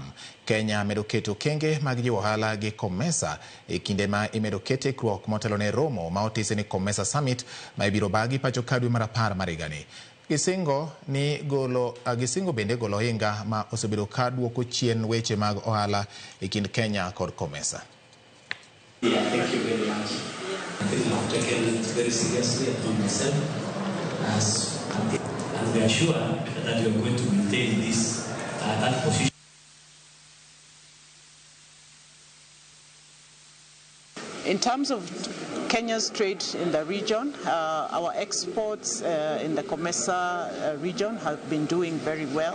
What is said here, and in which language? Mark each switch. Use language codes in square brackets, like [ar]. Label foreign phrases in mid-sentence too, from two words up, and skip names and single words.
[luo] Kenya medo keto kenge mag jiwo ohala gi COMESA e kinde ma imedo kete ikruok motelo ne romo ma otise ni COMESA Summit ma ibiro bagi pacho ka dwe mar 10 mar higani. Gisingo bende golo ohinga ma osebedo ka duoko chien weche mag ohala e kind Kenya kod COMESA. [en] Yeah, thank you very much. I think we have taken it very seriously upon ourselves, and we are sure that we are going to maintain this that position. In terms of Kenya's trade in the region, our exports in the COMESA region have been doing very well.